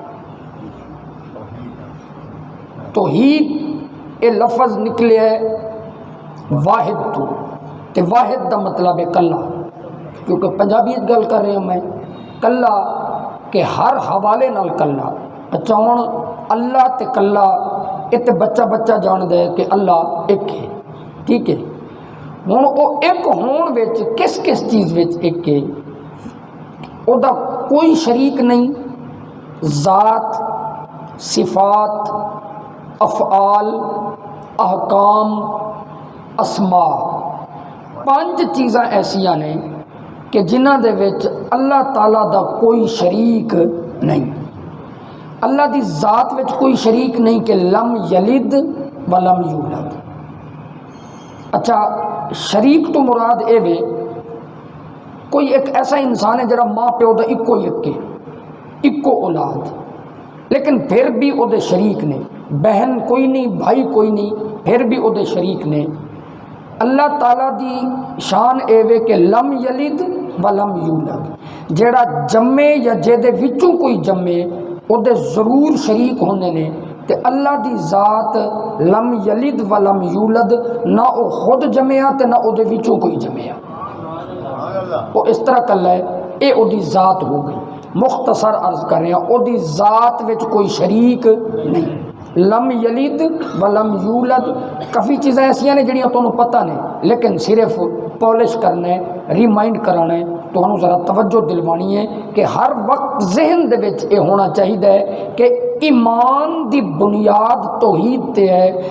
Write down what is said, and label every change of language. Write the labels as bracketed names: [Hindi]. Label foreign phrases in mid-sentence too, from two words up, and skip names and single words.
[Punjabi] توحید یہ لفظ نکلے ہے واحد تو، تے واحد دا مطلب ہے کلا، کیونکہ پنجابیت گل کر رہے ہیں میں کلا کہ ہر حوالے نال کلا۔ اچھا ہوں اللہ تے کلا یہ تے بچہ جان دے کہ اللہ ایک ہے، ٹھیک ہے۔ ہوں وہ ایک ہون وچ کس چیز وچ ایک ہے؟ او دا کوئی شریک نہیں، ذات، صفات، افعال، احکام، اسماء، 5 چیزاں ایسیاں نے کہ جنہاں دے وچ اللہ تعالیٰ دا کوئی شریک نہیں۔ اللہ دی ذات وچ کوئی شریک نہیں کہ [Arabic] لم یلد ولم یولد۔ [Punjabi] اچھا شریک تو مراد اے وے کوئی ایک ایسا انسان ہے جڑا ماں پیو دا اکو اولاد، لیکن پھر بھی او دے شریک نے، بہن کوئی نہیں، بھائی کوئی نہیں، پھر بھی او دے شریک نے۔ اللہ تعالیٰ دی شان اے وے کہ [Arabic] لم یلد ولم یولد، [Punjabi] جیڑا جمے یا جے دے وچوں کوئی جمے او دے ضرور شریک ہونے نے۔ تے اللہ دی ذات [Arabic] لم یلد ولم یولد، [Punjabi] نہ او خود جمیا تے نہ او دے وچوں کوئی جمیا، وہ اس طرح کل ہے، اے او دی ذات ہو گئی۔ مختصر عرض کر رہے ہیں او دی ذات وچ کوئی شریک نہیں، [Arabic] لم یلد ولم یولد۔ [Urdu] کافی چیزیں ایسیاں نے جڑیاں تمہیں پتہ نہیں، لیکن صرف پالش کرنا ہے، ریمائنڈ کرانا ہے، تو ہمیں ذرا توجہ دلوانی ہے کہ ہر وقت [Punjabi] ذہن دے وچ [Urdu] یہ ہونا چاہیے کہ [Punjabi] ایمان دی بنیاد توحید تے ہے۔